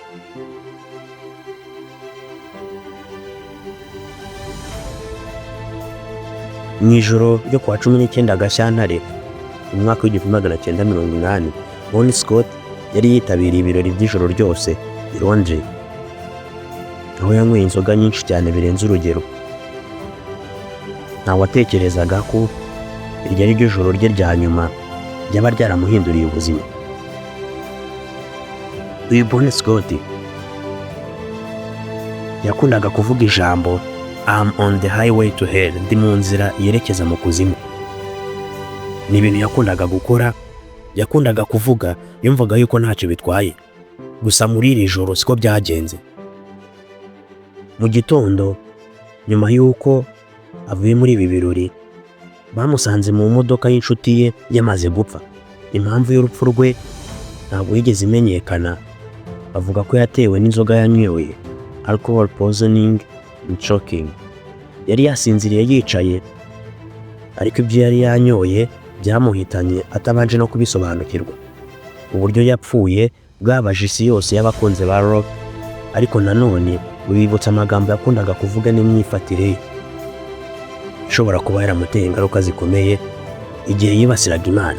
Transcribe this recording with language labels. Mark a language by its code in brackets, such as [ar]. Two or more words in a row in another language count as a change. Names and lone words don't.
[rw] Mu ijoro ryo kuwa 19 Gashyantare mu mwaka w'1980, Bon Scott yari yitabiriye ibirori by'ijoro ryose i Londres, aho yanyweye inzoga nyinshi cyane birenze urugero. Ntawatekerezaga ko iryo ari ryo joro rye rya nyuma ryaba ryaramuhinduriye ubuzima. Uyu Bon Scott yakundaga kuvuga ijambo [en] I'm on the highway to hell, [rw] ndi mu nzira yerekeza mu kuzimu. Ni ibintu yakundaga gukora, yakundaga kuvuga, yumvaga yuko ntacyo bitwaye. Gusa muri iri joro siko byagenze. Mu gitondo nyuma y'uko avuye muri ibi birori, bamusanze mu modoka y'inshuti ye yamaze gupfa. Impamvu y'urupfu rwe ntabwo yigeze imenyekana. Bavuga ko yatewe n'inzoga yanyweye, [en] alcohol poisoning and choking. [rw] Yari yasinziriye yicaye, ariko ibyo yari yanyoye byamuhitanye atabanje no kubisobanukirwa. Uburyo yapfuye bwabaje isi yose y'abakunze ba rock, ariko nanone bibutsa amagambo yakundaga kuvuga n'imyifatire ye ishobora kuba yaramuteye ingaruka zikomeye igihe yibasiraga Imana.